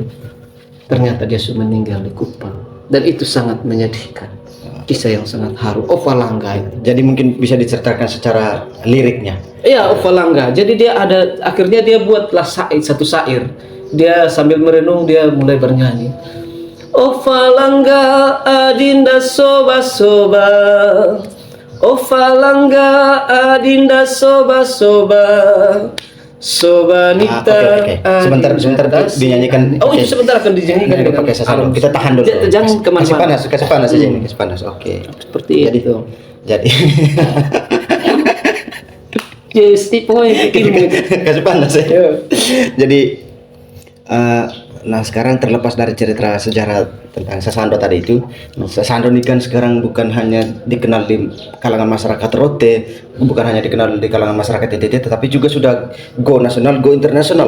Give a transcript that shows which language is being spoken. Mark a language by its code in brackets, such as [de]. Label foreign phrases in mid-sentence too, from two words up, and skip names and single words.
[id] Ternyata dia sudah meninggal di Kupang, dan itu sangat menyedihkan, kisah yang sangat haru. Ovalangga itu. Jadi mungkin bisa diceritakan secara liriknya. Iya, Ovalangga. Jadi dia akhirnya dia buatlah satu syair. Dia sambil merenung dia mulai bernyanyi. Ovalangga adinda soba-soba, Ovalangga adinda soba-soba, sobanita. Oke. Sebentar dinyanyikan. Oh, itu sebentar akan dinyanyikan dengan pakai sasando. alat. Kita tahan dulu. Jangan kemana-mana. Kasih panas aja ini, kasih panas. Oke. Seperti Jadi- itu. Jadi Yes, pokoknya ilmu itu. kasih panas ya. Ya. Jadi nah sekarang terlepas dari cerita sejarah tentang Sasando tadi itu, Sasando ini kan sekarang bukan hanya dikenal di kalangan masyarakat Rote, bukan hanya dikenal di kalangan masyarakat NTT, tetapi juga sudah go nasional, go internasional